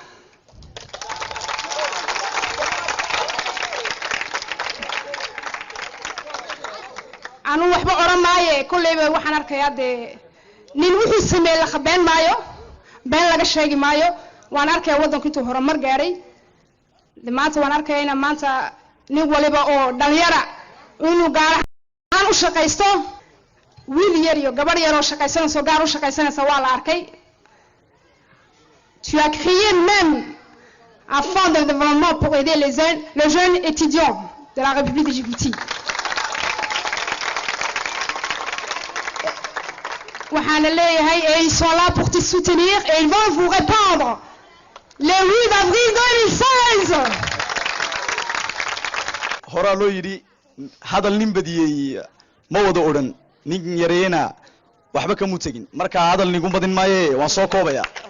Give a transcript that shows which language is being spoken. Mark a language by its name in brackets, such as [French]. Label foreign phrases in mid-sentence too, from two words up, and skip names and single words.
[Somali] anu waxba oran maaye kulleyba waxaan arkayaa dee nin wuxuu sameeyay la khabeen maayo been laga sheegi maayo waan arkayaa waddanku intuu horumar gaaray maanta waan arkayaa in maanta nin waliba oo dhalinyara inuu gaar ahaan u shaqaysto wiil yar iyo gabar yar oo shaqaysanayso gaar u shaqaysanaysa waa la arkay. [French] Tu as créé même un fonds de développement pour aider les jeunes étudiants de la République de Djibouti. Et ils sont là pour te soutenir et ils vont vous répondre le 8 avril 2016. [Somali] horaa loo yidhi hadal nin badiyey ma wada odhan nin yareena waxba kama tegin marka hadal nigu badin maaye waan soo koobaya